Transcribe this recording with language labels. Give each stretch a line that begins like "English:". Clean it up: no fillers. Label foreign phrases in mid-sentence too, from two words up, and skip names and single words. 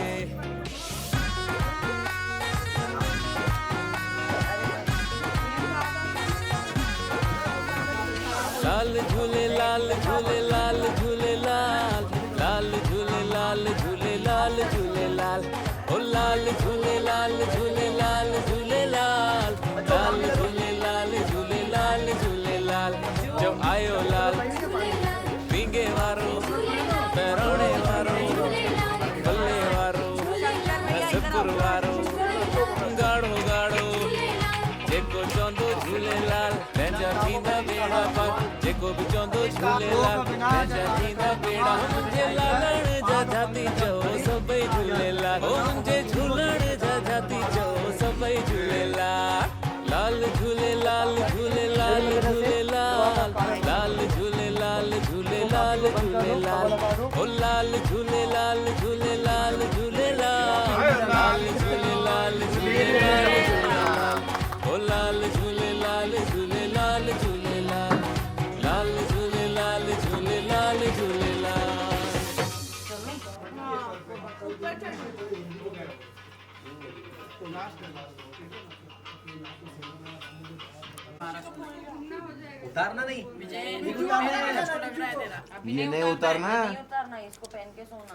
Sindhi: लाल झूले लाल झूले लाल झूले लाल लाल झूले लाल झूले लाल झूले लाल ओ लाल झूले लाल झूले लाल झूले लाल लाल झूले लाल झूले लाल झूले लाल। जब आयो लाल पींगे वारो पैरोणे वारो बल्ले वारो हसपुर वारो गाढ़ो गाढ़ो जेको चवंदो झूलेलाल तंहिंजा थींदा बेड़ा पार जेको बि चवंदो झूलेलाल तंहिंजा थींदा बेड़ा मुंहिंजे लालण जा जाती चओ सभई झूलेलाल ओ मुंहिंजे झूलण जा जाती चओ सभई झूलेलाल लाल झूलेलाल झूलेलाल झूलेलाल लाल झूलेलाल झूलेलाल झूलेलाल ओ लाल झूलेलाल झूलेलाल झूलेलाल लाल झूलेलाल झूलेलाल झूलेलाल ओ लाल झूलेलाल झूलेलाल झूलेलाल लाल झूलेलाल झूलेलाल झूलेलाल
Hindi: उतारना नहीं ये नहीं उतारना उतारना इसको पहन के सोना